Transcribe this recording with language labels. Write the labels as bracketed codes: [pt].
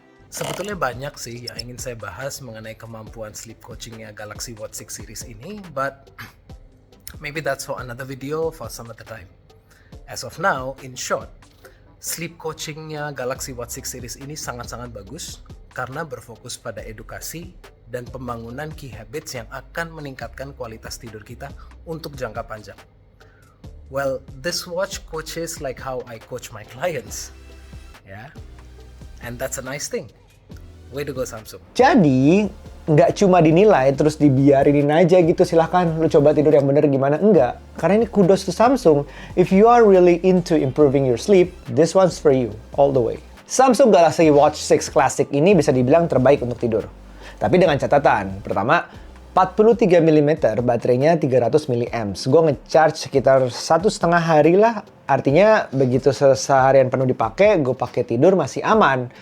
[id] Sebetulnya banyak sih yang ingin saya bahas mengenai kemampuan sleep coachingnya Galaxy Watch 6 series ini, [en] but maybe that's for another video for some other time. As of now, in short, [id] sleep coachingnya Galaxy Watch 6 series ini sangat-sangat bagus karena berfokus pada edukasi dan pembangunan key habits yang akan meningkatkan kualitas tidur kita untuk jangka panjang. [en] Well, this watch coaches like how I coach my clients. Yeah. And that's a nice thing. Way to go Samsung. [id] Jadi, nggak cuma dinilai terus dibiarinin aja gitu, silahkan lu coba tidur yang bener gimana. Enggak, karena ini [en] kudos to Samsung. If you are really into improving your sleep, this one's for you, all the way. [id] Samsung Galaxy Watch 6 Classic ini bisa dibilang terbaik untuk tidur. Tapi dengan catatan, pertama, 43 mm, baterainya 300 mAh. Gue ngecharge sekitar 1,5 hari lah. Artinya begitu seharian penuh dipakai, gue pakai tidur masih aman.